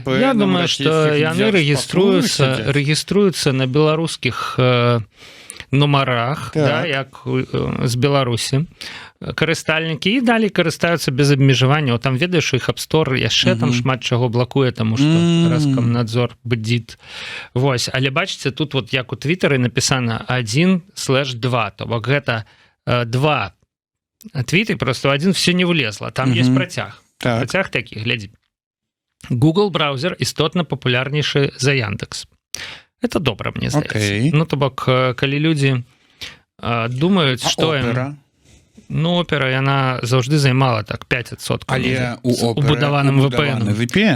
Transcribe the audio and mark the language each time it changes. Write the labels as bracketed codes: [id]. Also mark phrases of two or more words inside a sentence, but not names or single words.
[be] Я думаю, што яны рэгіструюцца на беларускіх нумарах, як з Беларусі, карыстальнікі, і далей карыстаюцца без абмежавання. Там ведаеш, іх App Store яшчэ там шмат чаго блакуе, таму што Роскомнадзор бдзіць. Вось, але бачыце, тут вот як у Твітары напісана 1/2, то бок гэта 2 твіты, [ru] просто один все не влезла. [be] Там ёсць працяг. Працяг такі, глядзі. Google браузер істотна папулярнейшы за Яндекс. Это добра, мне здаецца. То бок, калі людзі думаюць, што Опера, яна заўжды займала так 5% убудаваным VPN.